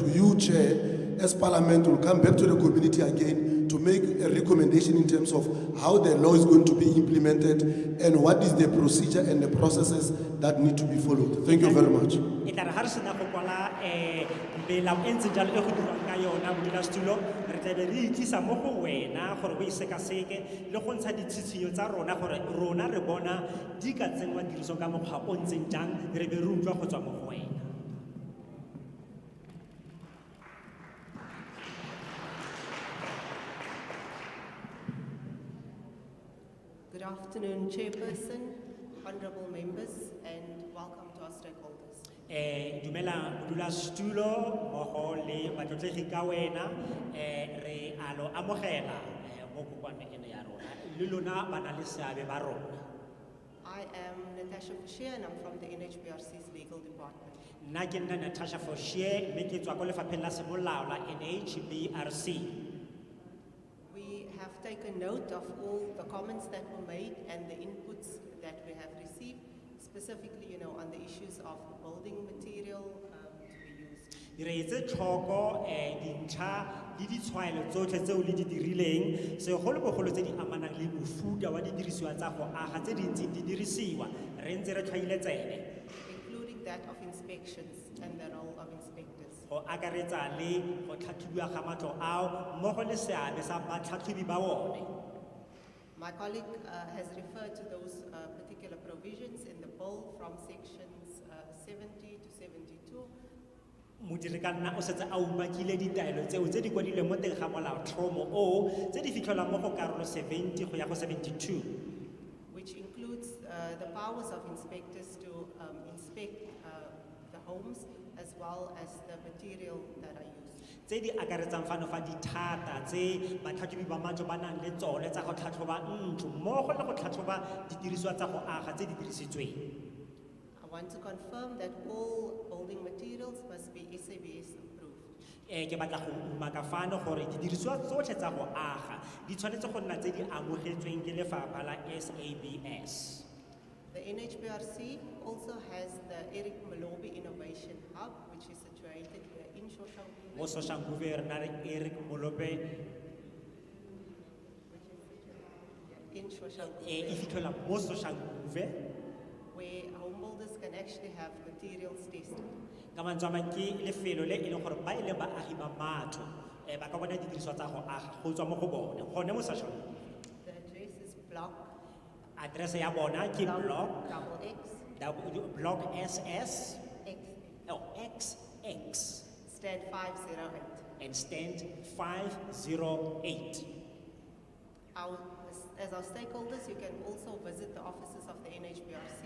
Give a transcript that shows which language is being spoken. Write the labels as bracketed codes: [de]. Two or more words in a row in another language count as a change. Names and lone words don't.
[en] you, Chair, as Parliament, will come back to the community again to make a recommendation in terms of how the law is going to be implemented and what is the procedure and the processes that need to be followed. Thank you very much. [tn] melao e ntseng jalo e go dirwang ka yona modulasetulo re tlabe re itlisa mo go wena gore o e sekaseke le go ntsha ditshitshinyo tsa rona gore rona re bona di ka tsenngwa tirisong ka mokgwa o ntseng jang re be re utlwa go tswa mo go wena. [en] Good afternoon, Chairperson, honorable members, and welcome to our stakeholders. [tn] Dumela modulasetulo mmogo le batlotlegi ka wena re a lo amogela mo kopano ena ya rona le lona bana le seabe ba rona. [en] I am Natasha Fashia and I'm from the NHBRC's legal department. [tn] Nna ke nna Natasha Fashia mme ke tswa ko lefapheng la semolao la NHBRC. [en] We have taken note of all the comments that were made and the inputs that we have received, specifically, on the issues of building material to be used. [tn] Re etse tlhoko dintlha le ditshwaelo tsotlhe tseo le di dirileng segolobogolo tse di amanang le mofuta wa didirisiwa tsa go aga tse di ntseng di dirisiwa re ntse re tlhaile tsebe. [en] Including that of inspections and the role of inspectors. [tn] Go akaretsa le go tlhatlhobiwa ga matlo ao mmogo le seabe sa batlhatlhobi ba one. [en] My colleague has referred to those particular provisions in the bill from sections 70 to 72. [tn] Modiri ka nna o setse a umakile ditaelo tseo tse di kwadilweng mo teng ga molaotlhomo o tse di fitlhelwang mo go karolo 70 go ya go 72. [en] Which includes the powers of inspectors to inspect the homes as well as the material that are used. [tn] Tse di akaretsang fano fa dithata tse batlhatlhobi ba matlo ba nang le tsone tsa go tlhatlhoba ntlo mmogo le go tlhatlhoba didirisiwa tsa go aga tse di dirisitsweng. [en] I want to confirm that all building materials must be SABS approved. [tn] Ke batla go umaka fano gore didirisiwa tsotlhe tsa go aga di tshwanetse go nna tse di amogetsweng ke lefapha la SABS. [en] The NHBRC also has the Eric Malobi Innovation Hub, which is situated in Soshanguve. [tn] Mo Soshanguve re na le Eric Malobi [en] in Soshanguve. [tn] E fitlhela mo Soshanguve [en] where homebuilders can actually have materials tested. [tn] ka mantswe a mang ke lefelo le e leng gore ba ile ba agi ba matlo ba ka bona didiriswa tsa go aga go tswa mo go bone gone mo Soshanguve. [en] The address is block. [tn] Address ya bona ke block [en] Double X. block SS X. Oh, XX Stand 508. and stand 508. As our stakeholders, you can also visit the offices of the NHBRC.